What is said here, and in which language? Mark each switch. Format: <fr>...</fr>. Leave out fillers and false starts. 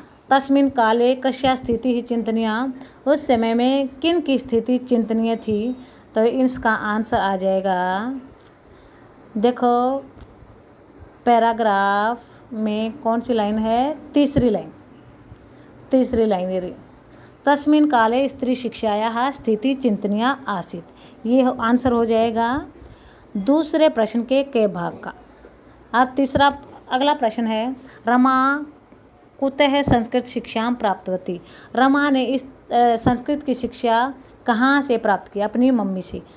<sa>तस्मिन् काले कस्या स्थिति ही चिंतनीय।</sa> <hi>उस समय में किन की स्थिति चिंतनीय थी? तो इसका आंसर आ जाएगा, देखो पैराग्राफ में कौन सी लाइन है, तीसरी लाइन ये रही।</hi> <sa>तस्मिन् काले स्त्री शिक्षायाः स्थिति चिंतनीय आसीत्।</sa> <hi>ये आंसर हो जाएगा दूसरे प्रश्न के भाग का। अब अगला प्रश्न है,</hi> <sa>रमा कुतः संस्कृत शिक्षां प्राप्तवती।</sa> <hi>रमा ने इस संस्कृत की शिक्षा कहाँ से प्राप्त की? अपनी मम्मी से।</hi>